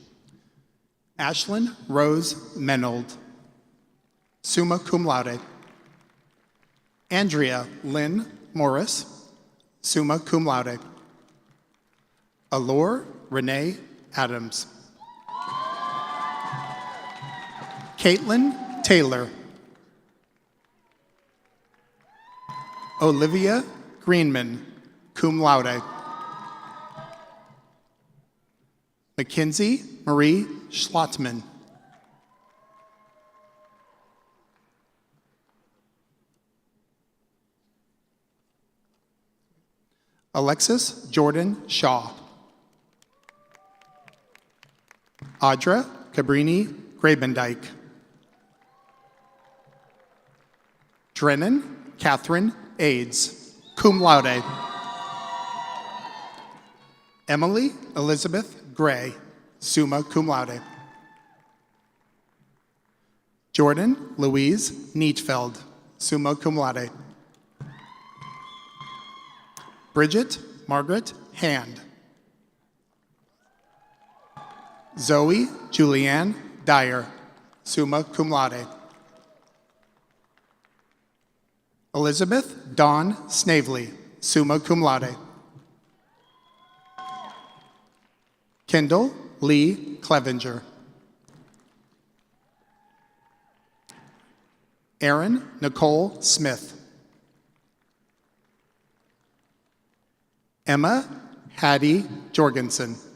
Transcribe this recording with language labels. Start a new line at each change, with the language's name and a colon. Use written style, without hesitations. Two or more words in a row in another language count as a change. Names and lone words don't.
English: Ashlyn Rose Menold,
Latin: summa cum laude.
English: Andrea Lynn Morris,
Latin: summa cum laude.
English: Allure Renee Adams. Caitlin Taylor. Olivia Greenman,
Latin: cum laude.
English: Mackenzie Marie Schlottman. Alexis Jordan Shaw. Audra Cabrini Grabendike. Drennan Catherine Aids,
Latin: cum laude.
English: Emily Elizabeth Gray,
Latin: summa cum laude.
English: Jordan Louise Neatfeld,
Latin: summa cum laude.
English: Bridget Margaret Hand. Zoe Julianne Dyer,
Latin: summa cum laude.
English: Elizabeth Dawn Snavely,
Latin: summa cum laude.
English: Kendall Lee Clevenger. Erin Nicole Smith. Emma Hattie Jorgensen.